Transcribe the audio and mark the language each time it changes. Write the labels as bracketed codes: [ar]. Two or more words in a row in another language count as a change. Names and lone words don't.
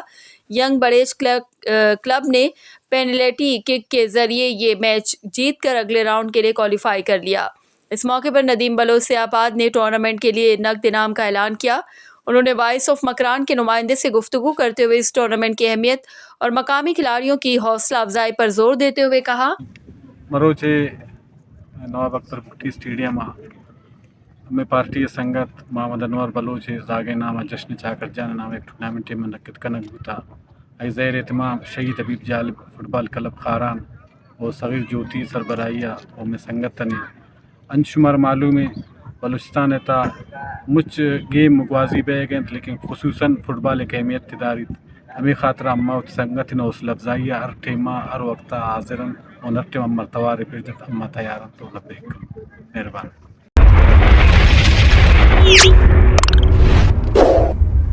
[ur] ینگ بڑیچ کلب نے پینلٹی کک کے ذریعے یہ میچ جیت کر اگلے راؤنڈ کے لیے کوالیفائی کر لیا۔ اس موقع پر ندیم بلوچ سیاباد نے ٹورنامنٹ کے لیے نقد انعام کا اعلان کیا۔ انہوں نے وائس آف مکران کے نمائندے سے گفتگو کرتے ہوئے اس ٹورنامنٹ کی اہمیت اور مقامی کھلاڑیوں کی حوصلہ افزائی پر زور دیتے ہوئے کہا، [brh] مروچ نواب اکبر بگٹی اسٹیڈیم میں پارٹی سنگت محمد انور بلوچ زاگے نامہ جشن چاکر جان نام ایک ٹورنامنٹ منعقد کنک بتا ای زیر اہتمام شہید حبیب جالب فٹ بال کلب خاران و صغیر جوتی سربراہیہ و میں سنگتنی انشمار معلوم ہے بلوچستان تا مچ گیم مگوازی بے گئے لیکن خصوصاً فٹ بال ایک اہمیت تداری ہمیں خاطر اما سنگت حوصلہ افزائی ہر ٹیمہ ہر وقت حاضرن اور ہر ٹیم امر توار پیجت اما تیارن تو لبیک مہربان۔